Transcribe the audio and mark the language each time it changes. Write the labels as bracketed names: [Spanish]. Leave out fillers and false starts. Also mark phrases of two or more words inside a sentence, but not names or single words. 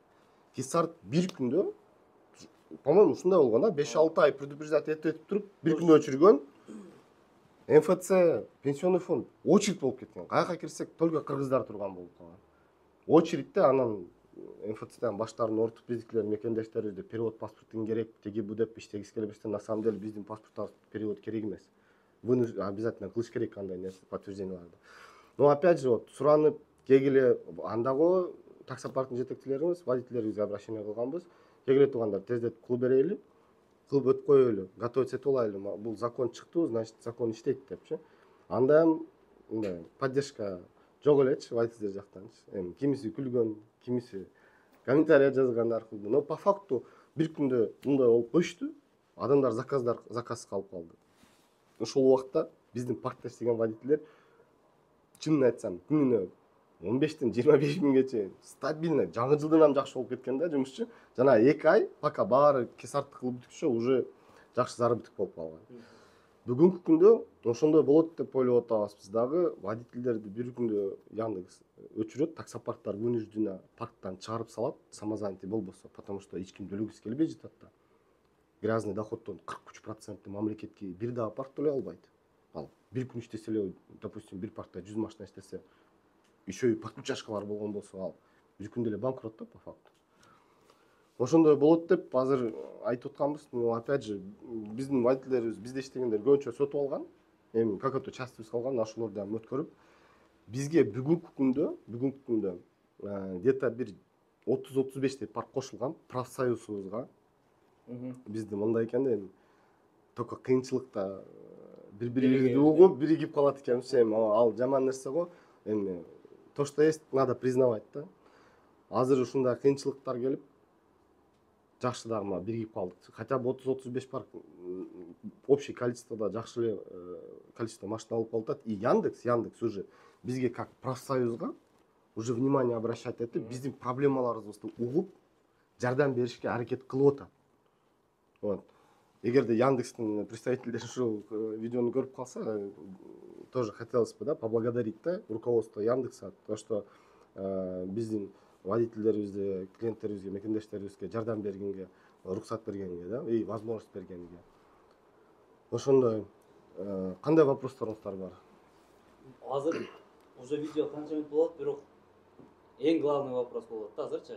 [Kyrgyz] Кисарт бир күндө, по-моему, ушундай болгон да, 5-6 ай предупреждать этип туруп, бир күндө өчүргөн. МФЦ, [Russian] пенсионный фонд [Kyrgyz] очередь болуп кеткен. Каяка кирсек, только кыргыздар турган болуп калган. Очередьте анан МФЦден баштарын ортуп биздикилер мекендештерибизде перевод паспортун керек, теги бу деп иштегиси келбестен, [Russian] на самом деле [Kyrgyz] биздин паспорттарыбыз перевод керек эмес. Буну обязательно кылыш керек кандай нерсе подтвержденияларды. [Russian] Но опять же, вот [Kyrgyz] суранып кегиле андагы таксопарктын жетекчилерибиз, водительдерибизге обращение кылганбыз. Кегиле туугандар, тездетип кылып берели, кылып өтүп коелу, готовиться этип алайлы. Бул закон чыкты, значит, закон иштейт депчи. Анда мындай поддержка жок элечи водительдер жактанчы. Эми кимиси күлгөн, кимиси комментарий жазган аркылуу. [Russian] Но по факту [Kyrgyz] бир күндө мындай болуп коюшту. Адамдар заказ калып калды. Ошол убакта биздин паркта иштеген водительдер, чынын айтсам, күнүнө 15-тен 25 миңге чейин стабильно, жаңы жылдан жакшы болуп кеткен да жумушчу. Жана 2 ай пока баары Кисартты кылып бүткүчө уже жакшы заработок болуп калган. Бүгүнкү күндө ошондой болот деп ойлоп атабыз дагы. Водительдерди бир күндө Яндекс өчүрөт, таксопарктар вынужденно парктан чыгарып салат, самозанятый болбосо, [Russian] потому что [Kyrgyz] эч ким төлөгүсү келбей жатат да. Грязный доходдон 43% мамлекетке бир дагы парк төлөй албайт. Ал бир күн иштесе эле, допустим, бир паркта 100 машина иштесе, [Russian] еще и [Kyrgyz] подключашкалар болгон болсо, ал бир күндө эле банкрот да [Russian] по факту. [Kyrgyz] Ошондой болот деп азыр айтып атканбыз. [Russian] Но опять же, [Kyrgyz] биздин водительдерибиз, бизде иштегендер көбүнчө сотуп алган. Эми какой-то частыбыз калган, ошолорду дагы өткөрүп, бизге бүгүнкү күндө где-то бир 30-35 парк кошулган профсоюзубузга. Бизде мындай экен да, эми только кыйынчылыкта бири-бирибизди угуп, биригип калат экенбиз. Эми ал жаман нерсе го. Эми [Russian] то, что есть, надо признавать [Kyrgyz] да. Азыр ушундай кыйынчылыктар келип, жакшы дагы биригип калдык. [Russian] Хотя бы [Kyrgyz] 30-35 парк общий количествода жакшы эле количество машина алып калат. И Яндекс уже бизге как профсоюзга уже [Russian] внимание обращать [Kyrgyz] этип, биздин проблемаларыбызды угуп, жардам беришке аракет кылып атат. Вот. Эгерде Яндекстин представительдери ушул видеону көрүп калса, [Russian] тоже хотелось бы, да, поблагодарить да, руководство Яндекса, то, что [Kyrgyz] биздин водительдерибизге, клиенттерибизге, мекендештерибизге жардам бергенге, руксат бергенге, [Russian] да, и возможность бергенге. [Kyrgyz] Ошондой кандай вопросторуңуздар бар? Азыр уже видео канча минут болот, бирок эң [Russian] главный вопрос [Kyrgyz] болот да азырчы.